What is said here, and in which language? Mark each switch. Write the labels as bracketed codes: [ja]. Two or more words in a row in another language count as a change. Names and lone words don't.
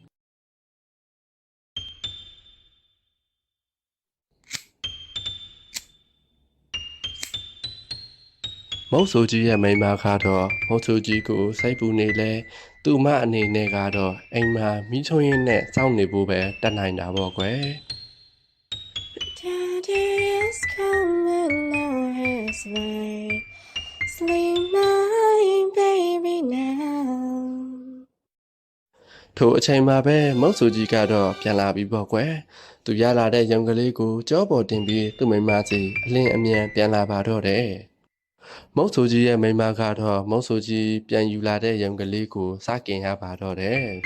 [my] မုတ်ဆိုးကြီးရဲ့မိန်းမကတော့မုတ်ဆိုးကြီးကိုစိတ်ပူနေလဲသူမအနေနဲ့ကတော့အိမ်မှာမိချုံရင်းနဲ့စောင့်နေဖို့ပဲတတ်နိုင်တာပေါ့ကွယ် [en] Daddy is coming now his way Sleep my baby now [my] ထိုအချိန်မှာပဲမုတ်ဆူကြီးကတော့ပြန်လာပြီးပေါ့ကွယ်သူရလာတဲ့ရုံကလေးကိုကြောပေါ်တင်ပြီးသူ့မိန်းမစီအလင်းအမြန်ပြန်လာပါတော့တယ်မုတ်ဆူကြီးရဲ့မိန်းမကတော့မုတ်ဆူကြီးပြန်ယူလာတဲ့ရုံကလေးကိုစကင်ရပါတော့တယ်